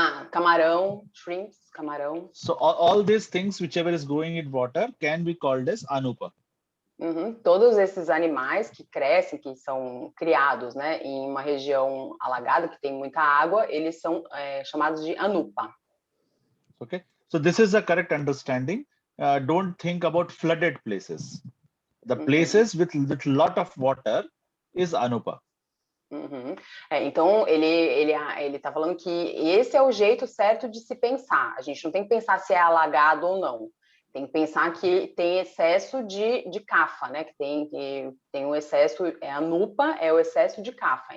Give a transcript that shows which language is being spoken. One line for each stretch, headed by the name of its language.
Portuguese: Camarão, shrimps, camarão.
English: So all these things whichever is growing in water can be called as Anupa.
Portuguese: Todos esses animais que crescem, que são criados, né, em uma região alagada, que tem muita água, eles são chamados de Anupa.
English: Okay, so this is the correct understanding. Don't think about flooded places. The places with lot of water is Anupa.
Portuguese: Então, ele está falando que esse é o jeito certo de se pensar. A gente não tem que pensar se é alagado ou não. Tem que pensar que tem excesso de Kapha, né? Que tem um excesso, Anupa é o excesso de Kapha.